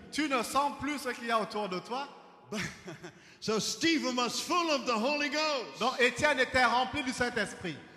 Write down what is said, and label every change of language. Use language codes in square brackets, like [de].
[fr] tu ne sens plus ce qu'il y a autour de toi. [en] So Stephen was full of the Holy Ghost. [fr] Donc Étienne était rempli du Saint-Esprit.